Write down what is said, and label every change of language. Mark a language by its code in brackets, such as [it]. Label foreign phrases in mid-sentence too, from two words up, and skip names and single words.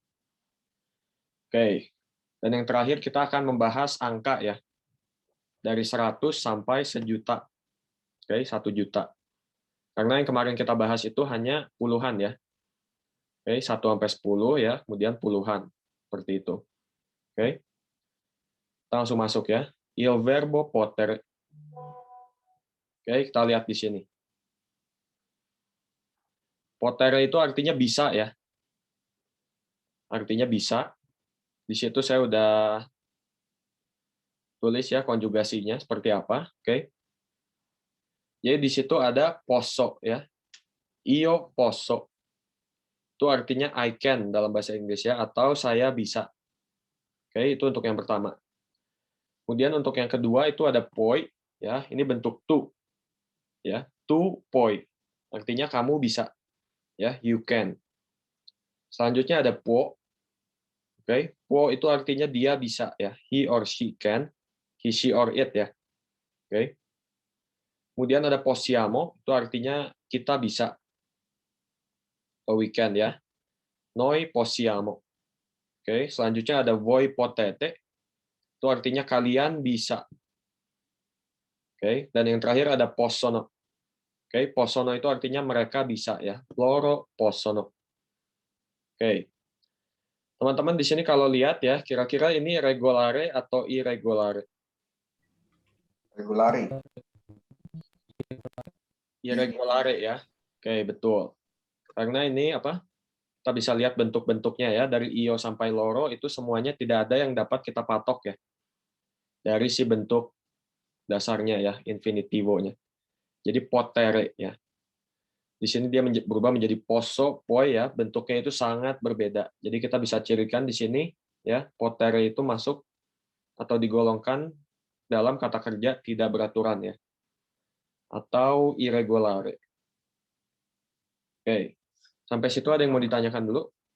[id] Oke, dan yang terakhir kita akan membahas angka ya, dari 100 sampai sejuta. Oke, 1 juta. Karena yang kemarin kita bahas itu hanya puluhan ya. Oke, 1 sampai 10 ya, kemudian puluhan. Seperti itu. Oke. Kita langsung masuk ya. [it] Il verbo poter. [id] Oke, kita lihat di sini. Potere itu artinya bisa ya. Artinya bisa. Di situ saya udah tulis ya konjugasinya seperti apa. Oke. Jadi di situ ada posso ya. [it] Io posso. [id] Itu artinya [en] I can [id] dalam bahasa Inggris ya, atau saya bisa. Oke, itu untuk yang pertama. Kemudian untuk yang kedua itu ada poi ya. Ini bentuk to. Ya, to poi. Artinya kamu bisa. Ya, [en] you can. [id] Selanjutnya ada può. Oke, può itu artinya dia bisa ya. [en] He or she can. He, she or it [id] ya. Oke. Kemudian ada possiamo, itu artinya kita bisa. Atau [en] we can [id] ya. [it] Noi possiamo. [id] Oke, selanjutnya ada [it] voi potete. [id] Itu artinya kalian bisa. Oke, dan yang terakhir ada possono. Oke, possono itu artinya mereka bisa ya. [it] Loro possono. [id] Oke. Teman-teman di sini kalau lihat ya, kira-kira ini regolare atau irregolare? [it] Regulari. [id] Irregolare ya. Oke, betul. Karena ini apa? Kita bisa lihat bentuk-bentuknya ya, dari io sampai loro itu semuanya tidak ada yang dapat kita patok ya. Dari si bentuk dasarnya ya, infinitivo-nya. Jadi potere ya. Di sini dia berubah menjadi posso, poi ya, bentuknya itu sangat berbeda. Jadi kita bisa cirikan di sini ya, potere itu masuk atau digolongkan dalam kata kerja tidak beraturan ya. Atau irregolare. Oke. Sampai situ ada yang mau ditanyakan dulu?